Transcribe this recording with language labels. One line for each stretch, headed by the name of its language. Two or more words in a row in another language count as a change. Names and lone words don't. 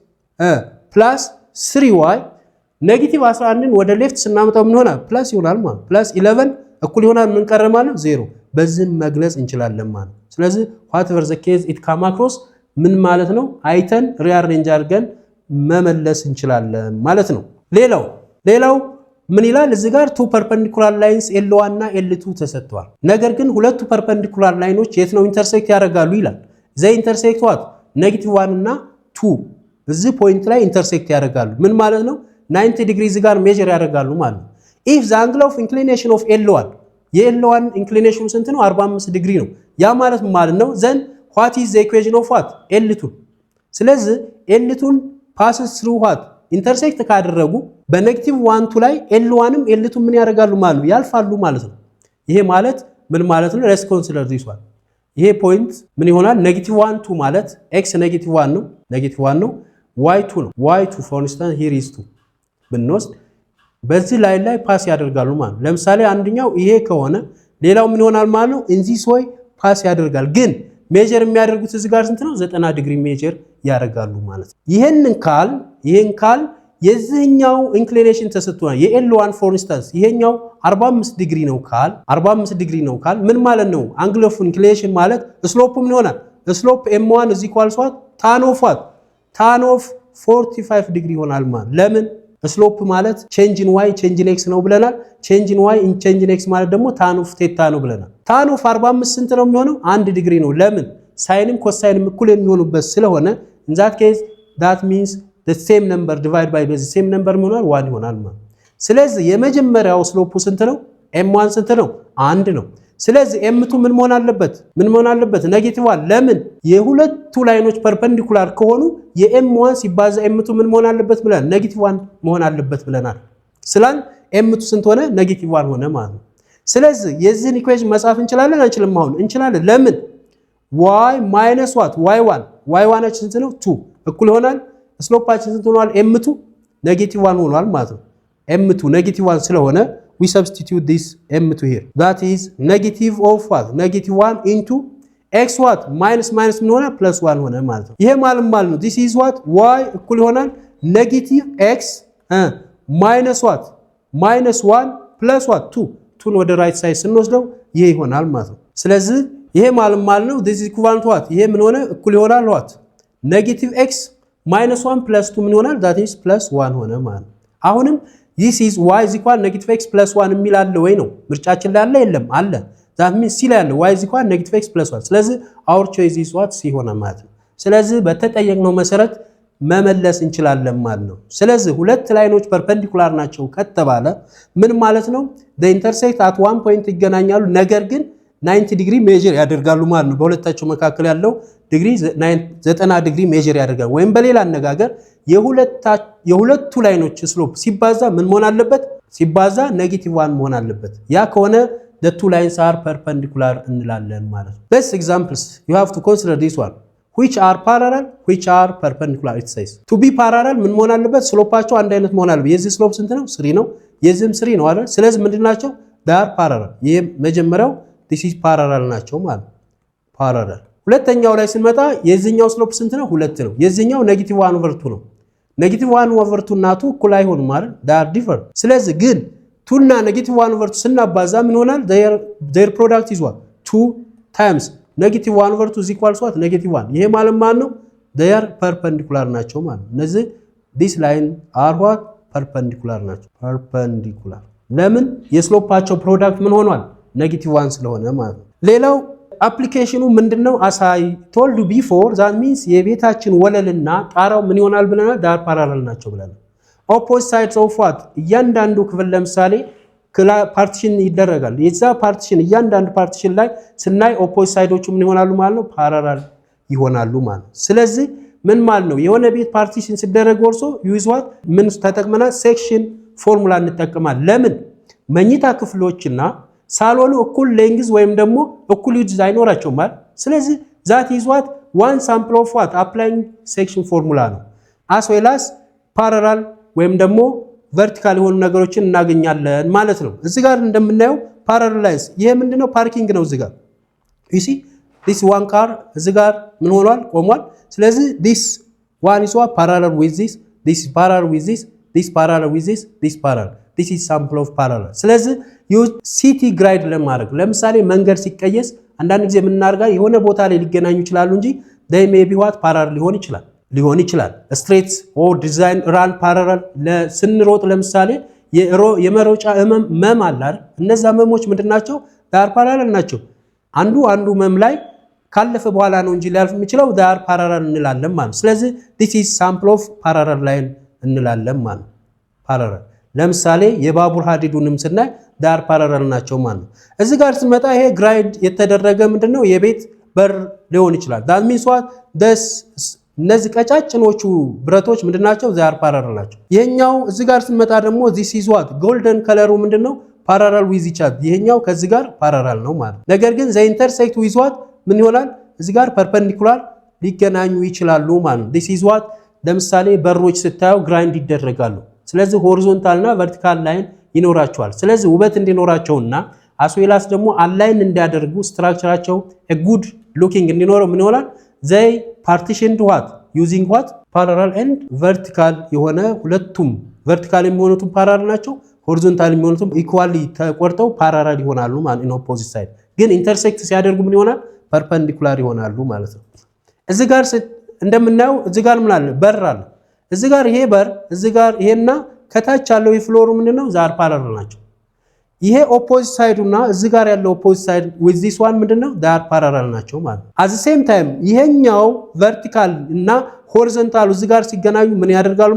Amharic: + 3y ኔጌቲቭ 11ን ወደ ሌፍት ስናመጣው ምን ሆናል ፕላስ ይሆናል ማለት ፕላስ 11 እኩል ይሆናል ምን ቀረ ማለት 0 በዚህ መግለጽ እንችላለን ማለት። ስለዚህ
English: whatever the case it come across
Amharic: ምን ማለት ነው አይተን ሪአሬንጅ አድርገን መመለስ እንችላለን ማለት ነው። ሌላው ምን ይላል እዚህ ጋር two perpendicular lines L1 እና L2 ተሰጥቷል። ነገር ግን ሁለቱ perpendicular ላይኖች የት ነው ኢንተርሴክት ያደርጋሉ ይላል
English: they intersect what
Amharic: -1 እና 2 እዚህ ፖይንት ላይ ኢንተርሴክት ያደርጋሉ። ምን ማለት ነው 90 ዲግሪ እዚህ ጋር ሜጀር ያደርጋሉ ማለት ነው።
English: if the angle of inclination of L1
Amharic: የL1 ኢንክሊኔሽኑ ስንት ነው 45 ዲግሪ ነው። ያ ማለት ማለት ነው
English: then what is the equation of what L2
Amharic: ስለዚህ L2ን
English: passes through what
Amharic: ኢንተርሴክት ካደረጉ በኔጌቲቭ 1 2 ላይ L1ም L2 ምን ያደርጋሉ ማለት ነው ያልፋሉ ማለት ነው። ይሄ ማለት ምን ማለት ነው
English: let's consider this one
Amharic: ይሄ ፖይንት ምን ይሆናል ኔጌቲቭ 1 2 ማለት x ኔጌቲቭ 1 ነው y 2 ነው y2
English: for instance here is
Amharic: 2 ብንወስድ በዚህ ላይ ፓስ ያደርጋሉ ማለት ነው። ለምሳሌ አንደኛው ይሄ ከሆነ ሌላው ምን ይሆናል ማለት ነው እንዚህ ሶይ ፓስ ያደርጋል ግን ሜጀር የሚያደርጉት እዚህ ጋር ስንት ነው 90 ዲግሪ ሜጀር ያደርጋሉ ማለት ነው። ይሄን ካል የዚህኛው ኢንክሊኔሽን ተሰጥቷል የL1
English: for instance
Amharic: ይሄኛው 45 ዲግሪ ነው ካል ምን ማለት ነው
English: angle of inclination
Amharic: ማለት ስሎፕ ምን ይሆናል ስሎፕ
English: m1 = tan of
Amharic: 45 ዲግሪ ይሆናል ማለት ለምን ስሎፕ ማለት
English: change in y change in x
Amharic: ነው ብለናል
English: change in y change in x
Amharic: ማለት ደግሞ
English: tan of theta
Amharic: ነው ብለናል
English: tan of
Amharic: 45 ስንት ነው የሚሆነው 1 ዲግሪ ነው ለምን ሳይንም ኮሳይንም እኩል የሚሆኑበት ስለሆነ
English: in that case that means the same number divided by the same number
Amharic: ይሆናል 1 ይሆናል ማለት ስለዚህ የመጀመሪያው ስሎፑ ስንት ነው m1 ስንት ነው 1 ነው ስለዚህ m2 ምን መሆን አለበት ኔጌቲቭ 1 ለምን የሁለቱ ላይኖች ፐርፔንዲኩላር ከሆኑ የm1 ሲባዛ m2 ምን መሆን አለበት ብለን ኔጌቲቭ 1 መሆን አለበት ብለናል ስላል m2 ስንት ሆነ ኔጌቲቭ 1 ሆነ ማለት ነው። ስለዚህ የዚህን ኢኩዌሽን መጻፍ እንችላለን አንችልም አሁን እንችላለን ለምን
English: y - what
Amharic: y1 ስንት ነው 2 እኩል ይሆናል ስሎፓችን ስንት ሆኗል m2 ኔጌቲቭ 1 ሆኗል ማለት ነው m2 ኔጌቲቭ 1 ስለሆነ
English: we substitute this m2 here that is negative of what -1 into x what minus
Amharic: ምን ሆነ +1 ሆነ ማለት ነው። ይሄ ማለት ነው
English: this is what y
Amharic: እኩል ይሆናል
English: negative x minus what -1 plus what
Amharic: 2 ወደ ራይት ሳይድ ስንወስደው ይሄ ይሆናል ማለት ነው። ስለዚህ ይሄ ማለት ነው
English: this is equivalent what
Amharic: ይሄ ምን ሆነ እኩል ይሆናል
English: what negative x -1 plus 2
Amharic: ምን ይሆናል
English: that is
Amharic: +1 ሆነ ማለት ነው። አሁንም
English: this is y = negative x plus 1
Amharic: የሚል አለ ወይ ነው ምርጫችን ላይ አለ የለም አለ
English: that means c
Amharic: ላይ አለ
English: y = negative x plus 1
Amharic: ስለዚህ
English: our choice is what c
Amharic: ሆነ ማለት ነው። ስለዚህ በተጠየቅነው መሰረት መመለስ እንችላለን ማለት ነው። ስለዚህ ሁለት ላይኖች ፐርፔንዲኩላር ናቸው ከተባለ ምን ማለት ነው
English: the intersect at one point
Amharic: ይገናኛሉ ነገር ግን 90 ዲግሪ ሜጀር ያደርጋሉ ማለት ነው። በሁለታቸው መካከል ያለው ዲግሪ 90 ዲግሪ ሜጀር ያደርጋል ወይም በሌላ አነጋገር የሁለቱ ላይኖች ስሎፕ ሲባዛ ምን መሆን አለበት ሲባዛ -1 መሆን አለበት ያ ከሆነ
English: the two lines are perpendicular
Amharic: እንላለን ማለት ነው።
English: Best examples you have to consider this one which are parallel which are perpendicular it says to be parallel
Amharic: ምን መሆን አለበት ስሎፓቸው አንድ አይነት መሆን አለበት የዚህ ስሎፕ ስንት ነው 3 ነው የዚህም 3 ነው አይደል ስለዚህ ምንድናቸው
English: they are parallel
Amharic: ይሄ መጀመሪያው
English: this is parallel
Amharic: ናቸው ማለት parallel ሁለተኛው ላይ ስንመጣ የዚህኛው ስሎፕ ስንት ነው 2 ነው የዚህኛው -1/2 ነው -1/2 እና 2 እኩል አይሆንም ማለት
English: they are different
Amharic: ስለዚህ ግን 2 እና -1/2 ስናባዛ ምን ይሆናል
English: their product is what 2 times -1/2 is equal to what -1
Amharic: ይሄ ማለት ማን ነው
English: they are perpendicular
Amharic: ናቸው ማለት እነዚህ
English: this line are what perpendicular
Amharic: ናቸው perpendicular ለምን የስሎፓቸው ፕሮዳክት ምን ሆኗል -1 ስለሆነ ማለት ነው ሌላው አፕሊኬሽኑ ምንድነው
English: as I told you before that means
Amharic: የቤታችን ወለልና ጣራው ምን ይሆናል ብለናል
English: they are parallel
Amharic: ናቸው ብለናል
English: opposite sides of what
Amharic: እያንዳንዱ ክፍል ለምሳሌ ፓርቲሽን ይደረጋል የዛ ፓርቲሽን እያንዳንዱ ፓርቲሽን ላይ ስናይ ኦፖዚት ሳይዶቹ ምን ይሆናሉ ማለት ነው ፓራላል ይሆናሉ ማለት ስለዚህ ምን ማለት ነው የሆነ ቤት ፓርቲሽን ሲደረግ ወርሶ
English: use what
Amharic: ምን ተጠቅመና
English: section formula
Amharic: እንጠቀማለን ለምን መኝታ ክፍሎችና ሳሎኑ እኩል ሌንግዝ ወይም ደግሞ እኩል ዩዝ አይኖራቸውም ማለት ስለዚህ
English: that is what one sample of what applying section formula
Amharic: ነው
English: as well as parallel
Amharic: ወይም ደግሞ vertical የሆኑ ነገሮችን እናገኛለን ማለት ነው እዚህ ጋር እንደምናየው parallelize ይሄ ምንድነው ፓርኪንግ ነው እዚህ ጋር
English: you see this one
Amharic: car እዚህ ጋር ምን ሆኗል ቆሟል ስለዚህ
English: this one is what parallel with this this is parallel with this this parallel with this this parallel this is sample of parallel
Amharic: ስለዚህ
English: city grid
Amharic: ለማድረግ ለምሳሌ መንገድ ሲቀየስ አንዳንድ ጊዜ ምን እናርጋ የሆነ ቦታ ላይ ሊገናኙ ይችላሉ እንጂ
English: they may be what parallel
Amharic: ሊሆን ይችላል
English: straight or design run parallel
Amharic: ለስንሮጥ ለምሳሌ የመሮጫ መም አለ አይደል እነዛ መሞች ምንድናቸው ዳር parallel ናቸው አንዱ መም ላይ ካለፈ በኋላ ነው እንጂ ሊያልፍ የሚችለው ዳር parallel እንላለን ማለት ስለዚህ
English: this is sample of parallel line
Amharic: እንላለን ማለት parallel ለምሳሌ የባቡር ሀዲዱንም ስናይ ዳር parallel ናቸው ማለት እዚህ ጋር ስንመጣ ይሄ ግራይድ የተደረገ ምንድነው የቤት በር ሊሆን ይችላል
English: that means what this
Amharic: እነዚህ ቀጫጭኖቹ ብረቶች ምንድናቸው ዛር parallel ናቸው ይሄኛው እዚህ ጋር ስንመጣ ደግሞ
English: this is what golden color
Amharic: ምንድነው
English: parallel with each other
Amharic: ይሄኛው ከዚህ ጋር parallel ነው ማለት ነገር ግን
English: they intersect with what
Amharic: ምን ይሆናል እዚህ ጋር perpendicular ሊገናኙ ይችላሉ ማለት
English: this is what
Amharic: ለምሳሌ በሮች ስታዩ ግራይንድ ይደረጋሉ ስለዚህ horizontal እና vertical ላይን ይኖራቸዋል ስለዚህ ውበት እንዲኖራቸውና
English: as well as
Amharic: ደግሞ አላይን እንዲያደርጉ ስትራክቸራቸው
English: a good looking
Amharic: እንዲኖረው ምን ይሆናል
English: they partitioned what using what parallel and vertical
Amharic: የሆነ ሁለቱም vertical የሚሆኑት parallel ናቸው horizontal የሚሆኑት equally ተቆርጠው parallel ይሆናሉ ማለት
English: in opposite side
Amharic: ግን intersect ሲያደርጉ ምን ይሆናል perpendicular ይሆናሉ ማለት ነው እዚህ ጋር እንደምናየው እዚህ ጋር ምን አለ በር አለ እዚህ ጋር ይሄ በር እዚህ ጋር ይሄና ከታች ያለው የፍሎሩ ምንድነው ዛር parallel ናቸው ይሄ ኦፖዚት ሳይዱና እዚህ ጋር ያለው
English: opposite side with this one
Amharic: ምንድነው ዳር parallel ናቸው ማለት
English: at the same time
Amharic: ይሄኛው vertical እና horizontal እዚህ ጋር ሲገናኙ ምን ያደርጋሉ